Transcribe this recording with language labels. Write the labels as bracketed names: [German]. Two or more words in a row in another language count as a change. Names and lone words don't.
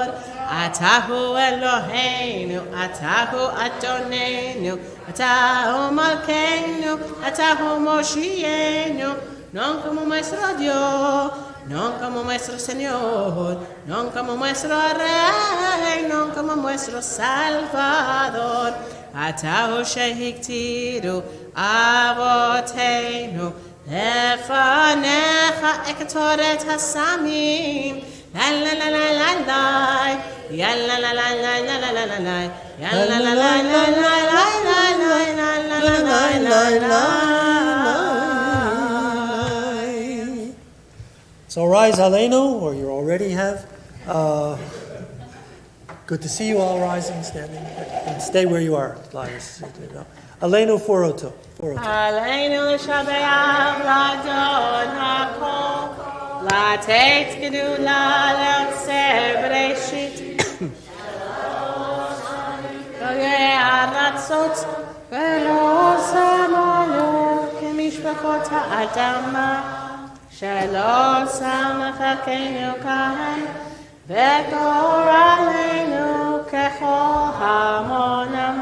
[Hebrew] אתה הוא אלוהינו, אתה הוא אדונינו, אתה הוא מלכנו, אתה הוא מושיענו, [Spanish] non como nuestro Dios, non como nuestro Señor, non como nuestro Rey, non como nuestro Salvador. [Hebrew] אתה הוא שהקטירו אבותינו לפניך קטורת הסמים. La la la la la la, ya la la la la la la la la la, ya la la la la la la la la. [English] So rise Aleinu, or you already have. Good to see you all rising, standing, and stay where you are. Aleinu 402. [Hebrew] עלינו לשבח לאדון הכל, לתת גדולה לעוצר בראשית. גוי הארצות ולא שמנו כמשפחות האדמה, שלא שם חלקנו כאן, וגורלנו ככל המונם.